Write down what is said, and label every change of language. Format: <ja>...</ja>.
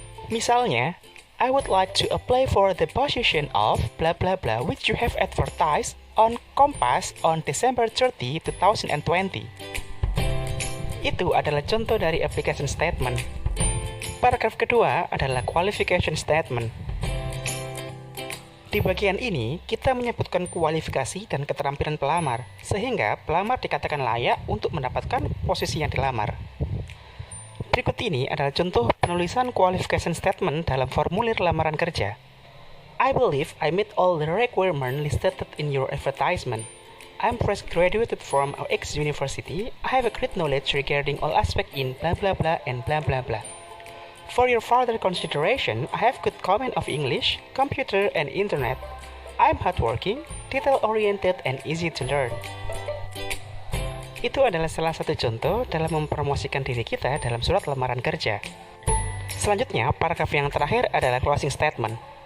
<id>Misalnya,</id> <en>I would like to apply for the position of blah blah blah which you have advertised on Kompas on December 30, 2020.</en> <id>Itu adalah contoh dari</id> <en>application statement.</en> <id>Paragraf kedua adalah</id> <en>qualification statement.</en> <id>Di bagian ini, kita menyebutkan kualifikasi dan keterampilan pelamar, sehingga pelamar dikatakan layak untuk mendapatkan posisi yang dilamar. Berikut ini adalah contoh penulisan</id> <en>qualification statement</en> <id>dalam formulir lamaran kerja.</id> <en>I believe I meet all the requirements listed in your advertisement. I'm fresh graduated from X university. I have a great knowledge regarding all aspects in blah blah blah and blah blah blah. For your further consideration, I have good command of English, computer, and internet. I'm hardworking, detail-oriented, and easy to learn.</en> <id>Itu adalah salah satu contoh dalam mempromosikan diri kita dalam surat lamaran kerja. Selanjutnya, paragraf yang terakhir adalah</id> <en>closing statement.</en>